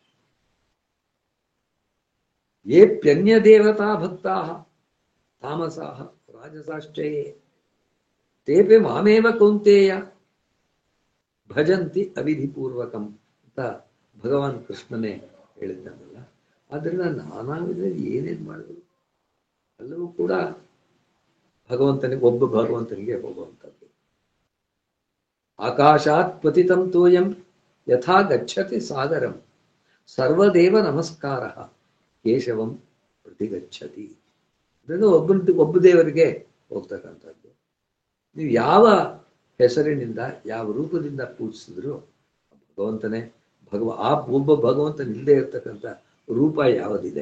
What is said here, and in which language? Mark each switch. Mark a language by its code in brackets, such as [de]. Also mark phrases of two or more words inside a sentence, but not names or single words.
[sa] ಏಪ್ಯನ್ಯ ದೇವತಾ ಭಕ್ತಾ ತಾಮಸಾಹ ರಾಜಸಾಶ್ಚಯೇ ತೇಪೆ ಮಾಮೇವ ಕೌಂತೇಯ ಭಜಂತಿ ಅವಿಧಿಪೂರ್ವಕಂ [kn] ಅಂತ ಭಗವಾನ್ ಕೃಷ್ಣನೇ ಹೇಳಿದ್ದಾನಲ್ಲ. ಆದ್ರಿಂದ ನಾನಾ ವಿಧದಲ್ಲಿ ಏನೇನು ಮಾಡಿದ್ರು ಎಲ್ಲವೂ ಕೂಡ ಒಬ್ಬ ಭಗವಂತನಿಗೆ ಹೋಗುವಂಥದ್ದು. [sa] ಆಕಾಶಾತ್ ಪತಿತಂ ತೋಯಂ ಯಥಾ ಗಚ್ಚತಿ ಸಾಗರಂ ಸರ್ವದೇವ ನಮಸ್ಕಾರ ಕೇಶವಂ ಪ್ರತಿಗಚ್ಚತಿ. [kn] ಅದನ್ನು ಒಬ್ಬ ದೇವರಿಗೆ ಹೋಗ್ತಕ್ಕಂಥದ್ದು. ನೀವು ಯಾವ ಹೆಸರಿನಿಂದ ಯಾವ ರೂಪದಿಂದ ಪೂಜಿಸಿದ್ರು ಭಗವಂತನೇ ಆ ಒಬ್ಬ ಭಗವಂತನಿಲ್ಲದೆ ಇರ್ತಕ್ಕಂಥ ರೂಪ ಯಾವುದಿದೆ?